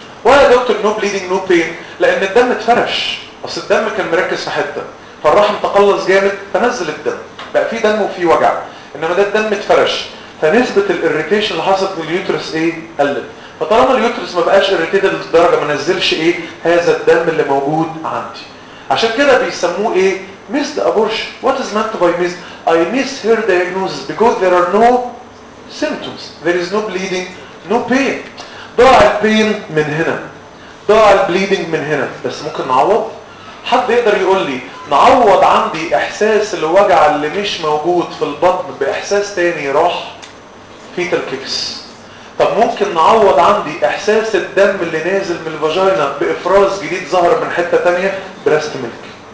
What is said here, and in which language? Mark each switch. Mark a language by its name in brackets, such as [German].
[Arabic] ولا دكتور نو بليدنج نو بين لان الدم اتفرش، اصل الدم كان مركز في حته فالرحم تقلص جامد فنزل الدم بقى في دم وفي وجع، انما ده الدم اتفرش فنسبه الاريتيشن اللي حصلت من اليوترس ايه قلت. فطالما اليوترس ما بقاش اريتيد للدرجه ما نزلش ايه هذا الدم اللي موجود عندي، عشان كده بيسموه ايه missed abortion. [English] What is meant by missed? I miss her diagnosis because there are no symptoms. There is no bleeding, no pain. [Arabic] ضاع البين من هنا، ضاع البليدنج من هنا، بس ممكن نعوض. حد يقدر يقول لي نعوض عندي احساس الوجع اللي مش موجود في البطن باحساس تاني راح؟ فيتال كيكس. طب ممكن نعوض عندي احساس الدم اللي نازل من الفاجينا بافراز جديد ظهر من حته تانيه؟ بريست ميلك.